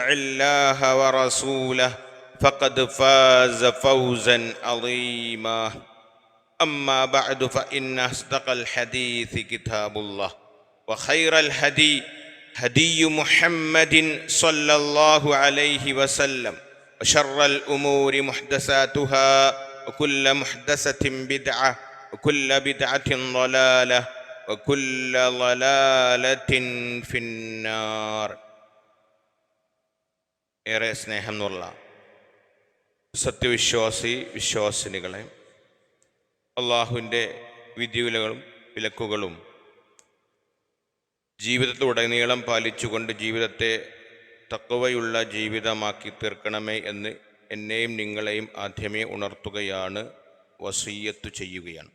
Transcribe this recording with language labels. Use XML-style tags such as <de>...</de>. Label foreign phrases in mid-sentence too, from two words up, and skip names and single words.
<ar>الله ورسوله فقد فاز فوزا عظيما أما بعد فإن أصدق الحديث كتاب الله وخير الهدي هدي محمد صلى الله عليه وسلم وشر الأمور محدثاتها وكل محدثة بدعة وكل بدعة ضلالة وكل ضلالة في النار.</ar> <ml>ഏറെ സ്നേഹമുള്ള സത്യവിശ്വാസി വിശ്വാസിനികളെ, അള്ളാഹുവിൻ്റെ വിധിവിലകളും വിലക്കുകളും ജീവിതത്തിലുടനീളം പാലിച്ചുകൊണ്ട് ജീവിതത്തെ തഖ്വയുള്ള ജീവിതമാക്കി തീർക്കണമേ എന്ന് എന്നെയും നിങ്ങളെയും ആദ്യമേ ഉണർത്തുകയാണ്, വസിയ്യത്ത് ചെയ്യുകയാണ്.</ml>